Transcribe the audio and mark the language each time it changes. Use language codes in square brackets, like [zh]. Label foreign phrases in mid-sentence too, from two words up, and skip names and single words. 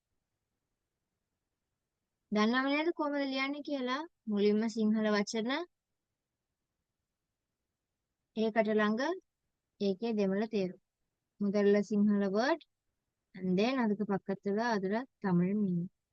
[si] දන්නව නේද කොහොමද ලියන්නේ කියලා? මුලින්ම සිංහල වචන ඒකට ළඟ ඒකේ දෙමළ තේරුම. [ta] முதல்ல சிங்கள [en] word and then [ta] அதுக்கு பக்கத்துல அதுல தமிழ் மீனிங்.